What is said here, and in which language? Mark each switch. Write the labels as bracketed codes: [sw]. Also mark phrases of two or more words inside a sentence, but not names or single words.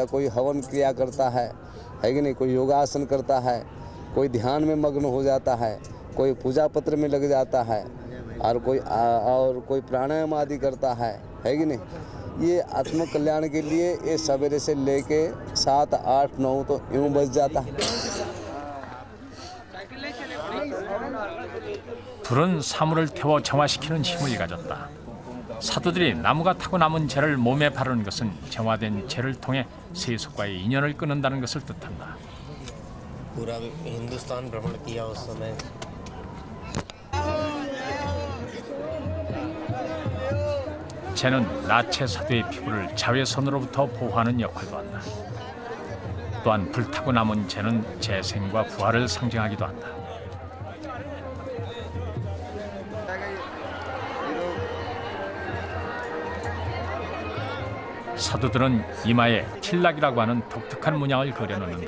[hi] कोई हवन क्रिया करता है कि नहीं, कोई योगासन करता है, कोई ध्यान में मग्न हो जाता है, कोई पूजा पत्र में लग जाता है और कोई प्राणायाम आदि करता है कि नहीं। ये आत्म कल्याण के लिए ये सवेरे से लेके 7, 8, 9 तो यूँ बज जाता है। [ko] 불은 사물을 태워 정화시키는 힘을 가졌다. 사도들이 나무가 타고 남은 재를 몸에 바르는 것은 정화된 재를 통해 세속과의 인연을 끊는다는 것을 뜻한다. [hi] पूरा हिंदुस्तान भ्रमण किया उस समय। [ko] 재는 나체 사도의 피부를 자외선으로부터 보호하는 역할도 한다. 또한 불타고 남은 재는 재생과 부활을 상징하기도 한다. 사도들은 이마에 틸락이라고 하는 독특한 문양을 그려놓는다.